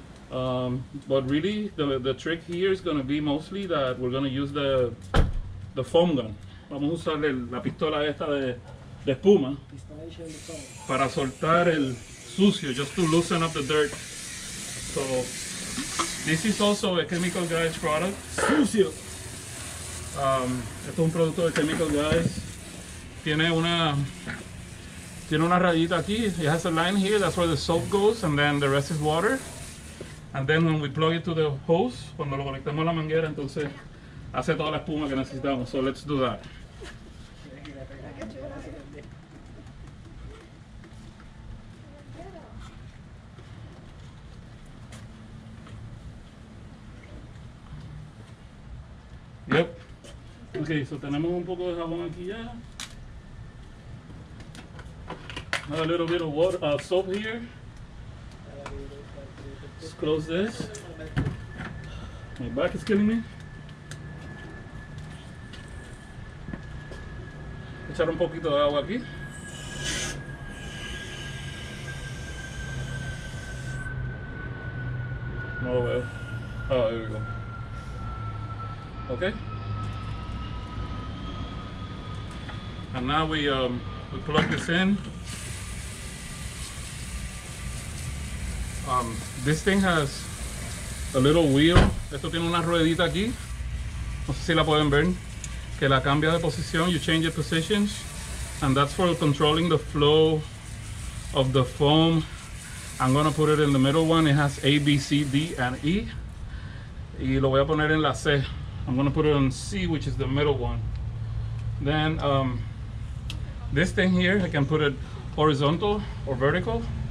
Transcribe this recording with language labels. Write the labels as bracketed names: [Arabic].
[English] But really, the trick here is gonna be mostly that we're gonna use the foam gun. [Spanish] Vamos a usar la pistola esta de espuma para soltar el sucio, [English] just to loosen up the dirt. So this is also a Chemical Guys product. [Spanish] Sucio. Esto es un producto de Chemical Guys. Tiene una rayita aquí. [English] It has a line here. That's where the soap goes, and then the rest is water. And then when we plug it to the hose, [Spanish] cuando lo conectamos a la manguera, entonces hace toda la espuma que necesitamos. [English] So let's do that. [Spanish] Yep. Okay, so tenemos un poco de jabón aquí ya. [English] A little bit of water, soap here. Let's close this. My back is killing me. [Spanish] Echar un poquito de agua aquí. No lo veo. [English] Oh, there we go. Okay. And now we plug this in. This thing has a little wheel. [Spanish] Esto tiene una ruedita aquí. No sé si la pueden ver. Que la cambia de posición. [English] You change the positions. And that's for controlling the flow of the foam. I'm gonna put it in the middle one. It has A, B, C, D, and E. [Spanish] Y lo voy a poner en la C. [English] I'm gonna put it on C, which is the middle one. Then this thing here, I can put it horizontal or vertical.